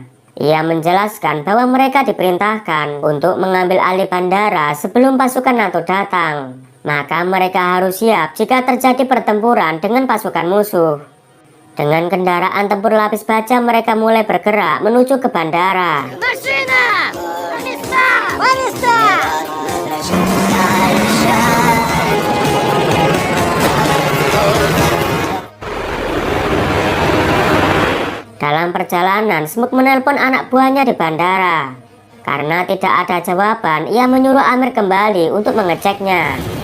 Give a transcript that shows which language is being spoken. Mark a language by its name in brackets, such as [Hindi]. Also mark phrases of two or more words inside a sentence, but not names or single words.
[Indonesian] Ia menjelaskan bahwa mereka diperintahkan untuk mengambil alih bandara sebelum pasukan NATO datang. Maka mereka harus siap jika terjadi pertempuran dengan pasukan musuh. Dengan kendaraan tempur lapis baja, mereka mulai bergerak menuju ke bandara. [Russian] Машина! На места! На места! [Indonesian] Dalam perjalanan, Smoke menelpon anak buahnya di bandara. Karena tidak ada jawaban, ia menyuruh Amir kembali untuk mengeceknya.